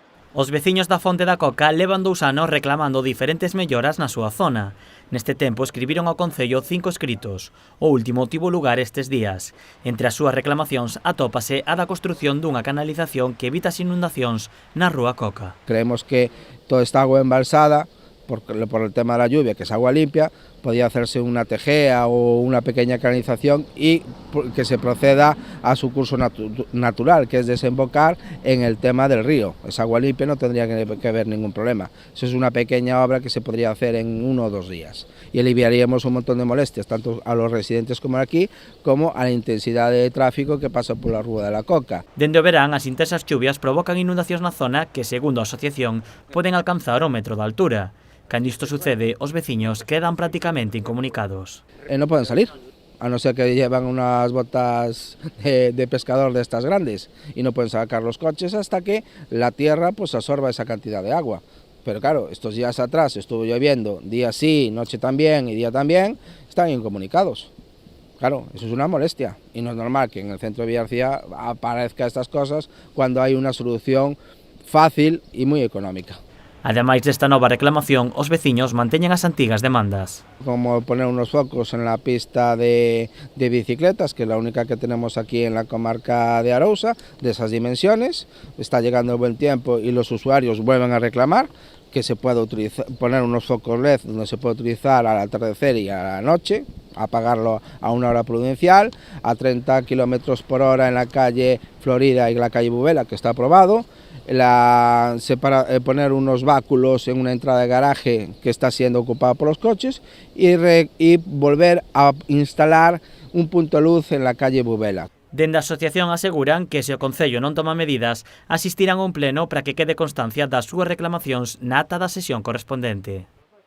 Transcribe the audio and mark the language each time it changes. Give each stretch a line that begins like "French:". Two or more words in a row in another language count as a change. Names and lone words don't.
Galician: Os veciños da Fonte da Coca levan 2 anos reclamando diferentes melloras na súa zona. Neste tempo escribiron ao Concello 5 escritos. O último tivo lugar estes días. Entre as súas reclamacións atópase a da construción dunha canalización que evita as inundacións na Rúa Coca.
Spanish: Creemos que toda esta agua embalsada, por el tema de la lluvia, que es agua limpia, podía hacerse una tejea o una pequeña canalización y que se proceda a su curso natural, que es desembocar en el tema del río. Esa agua limpia no tendría que haber ningún problema. Eso es una pequeña obra que se podría hacer en 1 o 2 días y aliviaríamos un montón de molestias, tanto a los residentes como aquí, como a la intensidad de tráfico que pasa por la Rúa de la Coca.
Galician: Dende o verán, as intensas chuvias provocan inundacións na zona que, segundo a asociación, poden alcanzar o metro de altura. Cando isto sucede, os veciños quedan prácticamente incomunicados.
Spanish: No pueden salir, a no ser que llevan unas botas de pescador de estas grandes y no pueden sacar los coches hasta que la tierra pues absorba esa cantidad de agua. Pero claro, estos días atrás estuvo lloviendo, día sí, noche también y día también, están incomunicados. Claro, eso es una molestia y no es normal que en el centro de Villarcía aparezcan estas cosas cuando hay una solución fácil y muy económica.
Galician: Ademais desta nova reclamación, os veciños manteñen as antigas demandas.
Spanish: Como poner unos focos en la pista de bicicletas, que es la única que tenemos aquí en la comarca de Arousa, de esas dimensiones. Está llegando el buen tiempo y los usuarios vuelven a reclamar que se pueda poner unos focos LED donde se puede utilizar al atardecer y a la noche, apagarlo a una hora prudencial, a 30 km por hora en la calle Florida y la calle Bubela, que está aprobado. Poner unos báculos en una entrada de garaje que está siendo ocupada por los coches y volver a instalar un punto de luz en la calle Bubela.
Galician: Dende a asociación aseguran que se o Concello non toma medidas, asistirán a un pleno para que quede constancia das súas reclamacións na ata da sesión correspondente.